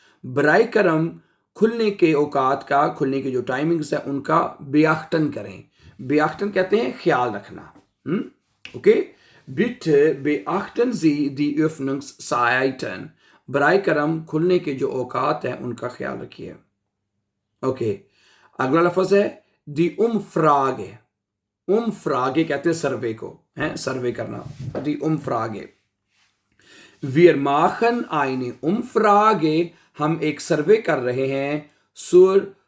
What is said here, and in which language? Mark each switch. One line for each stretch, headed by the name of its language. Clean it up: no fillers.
Hindi: बराए करम खुलने के औकात का, खुलने के जो टाइमिंग्स है उनका beachten करें। beachten कहते हैं ख्याल रखना।
German: ओके, bitte beachten Sie die Öffnungszeiten।
Hindi: बराए करम खुलने के जो औकात हैं उनका ख्याल रखिए। ओके, अगला लफ्ज़ है die Umfrage। Umfrage कहते हैं सर्वे को, सर्वे करना, die Umfrage।
German: Wir machen eine Umfrage।
Hindi: हम एक सर्वे कर रहे हैं। zur